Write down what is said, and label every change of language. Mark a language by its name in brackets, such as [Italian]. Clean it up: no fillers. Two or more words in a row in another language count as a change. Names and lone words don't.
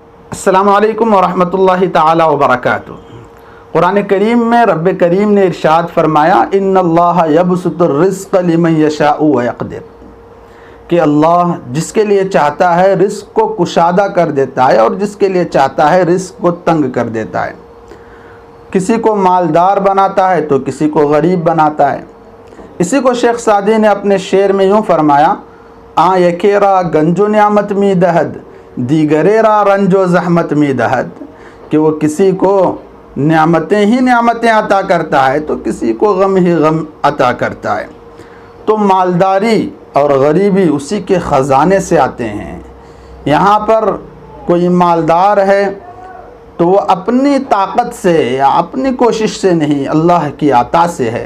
[Arabic] السلام علیکم ورحمۃ اللہ تعالی وبرکاتہ۔ [Urdu] قرآن کریم میں رب کریم نے ارشاد فرمایا [Arabic] ان اللہ یبسط الرزق لمن یشاء ویقدر، [Urdu] کہ اللہ جس کے لیے چاہتا ہے رزق کو کشادہ کر دیتا ہے اور جس کے لیے چاہتا ہے رزق کو تنگ کر دیتا ہے۔ کسی کو مالدار بناتا ہے تو کسی کو غریب بناتا ہے۔ اسی کو شیخ سعدی نے اپنے شعر میں یوں فرمایا [Persian] یکیرا گنج و نعمت می دہد دیگرے را رنج و زحمت می دہد، [Urdu] کہ وہ کسی کو نعمتیں ہی نعمتیں عطا کرتا ہے تو کسی کو غم ہی غم عطا کرتا ہے۔ تو مالداری اور غریبی اسی کے خزانے سے آتے ہیں۔ یہاں پر کوئی مالدار ہے تو وہ اپنی طاقت سے یا اپنی کوشش سے نہیں، اللہ کی عطا سے ہے۔